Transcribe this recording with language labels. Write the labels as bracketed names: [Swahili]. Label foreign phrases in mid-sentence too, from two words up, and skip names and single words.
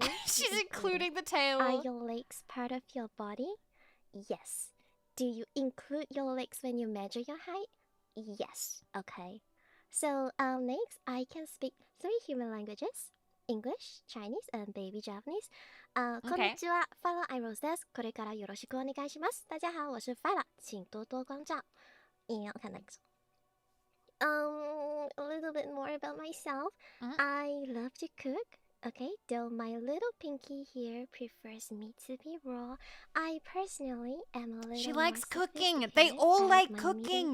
[English] She's you include including it. the tail. Are your legs part of your body? Yes. Do you include your legs when you measure your height? Yes. Okay. So next, I can speak 3 human languages: English, Chinese, and baby Japanese. [Japanese] こんにちは、ファラアイローズです。これからよろしくお願いします。 [Chinese] 大家好，我是 Phyla，请多多关照。 [English] Okay, next. A little bit more about myself. I love to cook. Okay, though my little pinky here prefers meat to be raw, I personally am a little She likes more cooking. They sophisticated all and like my cooking.